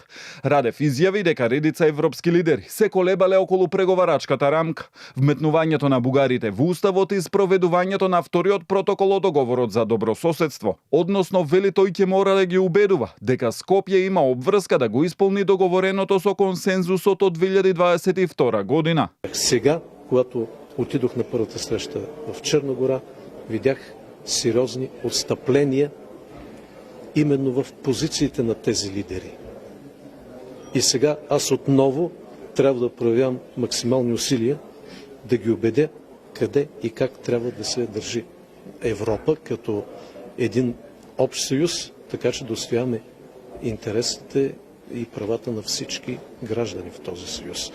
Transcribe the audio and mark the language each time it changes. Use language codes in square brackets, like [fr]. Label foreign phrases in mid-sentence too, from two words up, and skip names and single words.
[mk] Радев изјави дека редица европски лидери се колебале околу преговарачката рамка, вметнувањето на бугарите во уставот и спроведувањето на вториот протокол од договорот за добрососедство. Односно, вели тој ќе мора да ги убедува дека Скопје има обврска да го исполни договореното со консензусот од 2022 година. [bg] Сега, когато отидох на първата среща в Черна гора, видях сериозни отстъпления именно в позициите на тези лидери. И сега аз отново трябва да проявявам максимални усилия да ги убедя къде и как трябва да се държи Европа като един общ съюз, така че да отстояваме интересите и правата на всички граждани в този съюз.